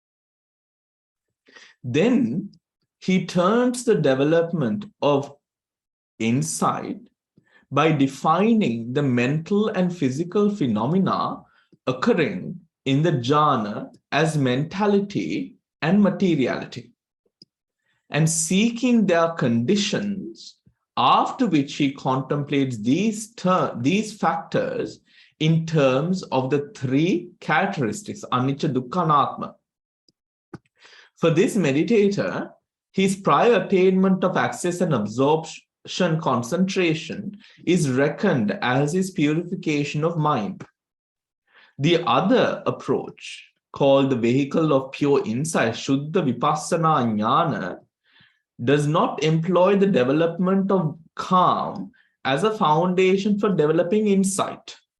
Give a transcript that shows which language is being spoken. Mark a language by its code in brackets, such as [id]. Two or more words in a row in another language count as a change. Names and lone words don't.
[en] Then he turns the development of insight by defining the mental and physical phenomena occurring in the jhana as mentality and materiality, and seeking their conditions, after which he contemplates these factors in terms of the three characteristics, [pi] anicca, dukkha, anattama. [en] For this meditator, his prior attainment of access and absorption concentration is reckoned as his purification of mind. The other approach, called the vehicle of pure insight, [pi] Shuddha Vipassana Jnana, [en] does not employ the development of calm as a foundation for developing insight.